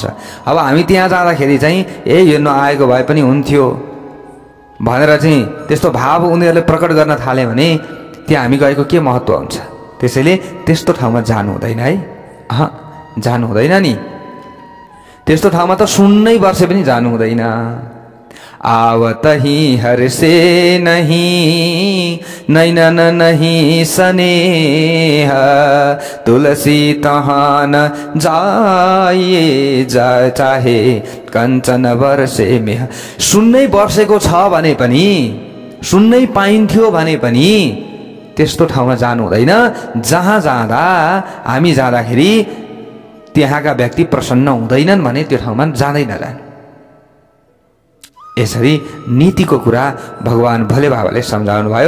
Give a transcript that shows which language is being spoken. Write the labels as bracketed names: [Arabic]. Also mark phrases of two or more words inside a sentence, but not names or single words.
[Nepali] अब हामी त्यहाँ जाँदाखेरि चाहिँ यो नआएको भए पनि हुन्थ्यो भनेर चाहिँ त्यस्तो भाव उनीहरूले प्रकट गर्न थाले भने त्यहाँ हामी गएको के महत्त्व हुन्छ? त्यसैले त्यस्तो ठाउँमा जानु हुँदैन है, जानु हुँदैन नि। त्यस्तो ठाउँमा त सुन्नै वर्षे पनि जानु हुँदैन। [Hindi] आवत ही हर से नहीं नैनन नहीं स्नेह तुलसी तहाँ न जाइए जा चाहे कञ्चन वर्षे मेह। [Nepali] सुन्नै वर्षेको छ भने पनि, सुन्नै पाइन्थ्यो भने पनि त्यस्तो ठाउँमा जानु हुँदैन जहाँ जाँदा हामी जाँदाखेरि त्यहाँका व्यक्ति प्रसन्न हुँदैनन् भने त्यो ठाउँमा जाँदै नजानु। यसरी नीतिको कुरा भगवान भोले बाबाले सम्झाउनु भयो।